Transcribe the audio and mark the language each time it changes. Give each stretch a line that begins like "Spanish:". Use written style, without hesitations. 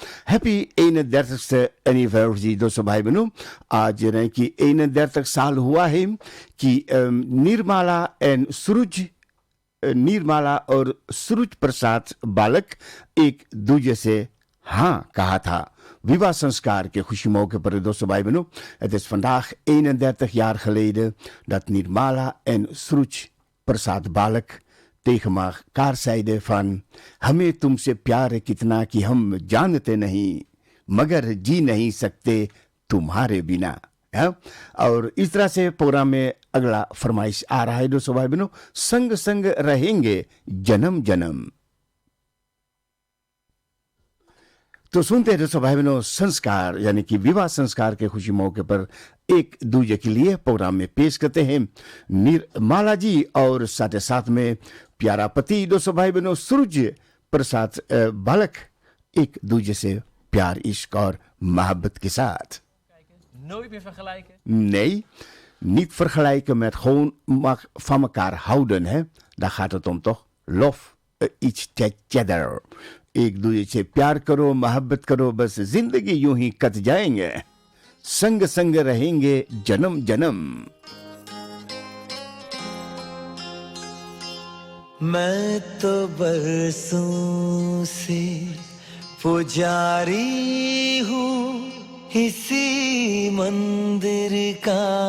Hindi: Happy 31 anniversary दोस्तों भाई बहनों। आज यानी कि 31 साल हुआ है कि निर्मला और सूरज प्रसाद बालक एक दूसरे से हाँ कहा था। Viva संस्कार के खुशी मौके पर दोस्तों भाई बहनों.
Dutch: Het is vandaag 31 jaar geleden dat Nirmala en Suraj Prasad Balak tegen elkaar zeiden van
Hindi: हमें तुमसे प्यार है कितना कि हम जानते नहीं मगर जी नहीं सकते तुम्हारे बिना और इस तरह से प्रोग्राम में अगला फरमाइश आ रहा है दोस्तों भाई बहनों संग संग रहेंगे जन्म जन्म तो सुनते हैं दोस्तों भाई बहनों संस्कार यानी कि विवाह संस्कार के खुशी मौके पर एक दूजे के लिए प्रोग्राम में पेश करते हैं निर्मला जी और साथ साथ में प्यारा पति दोस्तों भाई बहनों सूरज प्रसाद बालक एक दूजे से प्यार इश्क और मोहब्बत के साथ
Dutch: Nooit meer vergelijken? Nee, niet vergelijken met gewoon van elkaar houden. Hè? Daar gaat het om toch? Lof, iets together.
Hindi: एक दूसरे से प्यार करो मोहब्बत करो बस जिंदगी यूं ही कट जाएंगे संग संग रहेंगे जन्म जन्म मैं तो बरसों से पुजारी हूँ इसी मंदिर का